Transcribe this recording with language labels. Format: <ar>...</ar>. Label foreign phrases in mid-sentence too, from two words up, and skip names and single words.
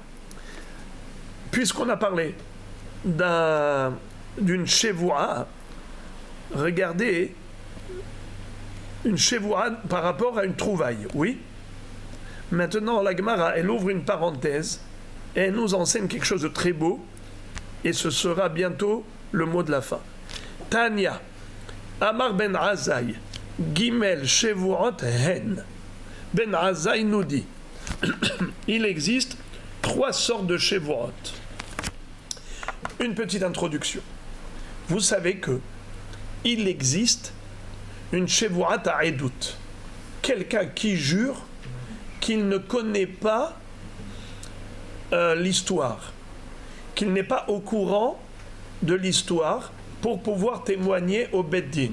<fr>Puisqu'on a parlé d'une chevoua, regardez une chevoua par rapport à une trouvaille, oui. Maintenant, la Gemara, elle ouvre une parenthèse et elle nous enseigne quelque chose de très beau et ce sera bientôt le mot de la fin.</fr> <he>תניא, אמר בן עזאי, ג' שבועות הן.</he> <fr>Ben Azai nous dit, il existe 3 sortes de chevourot. Une petite introduction. Vous savez que il existe une</fr> <he>שבועת העדות.</he> <fr>Quelqu'un qui jure qu'il ne connaît pas l'histoire, qu'il n'est pas au courant de l'histoire pour pouvoir témoigner au Beddin.</fr>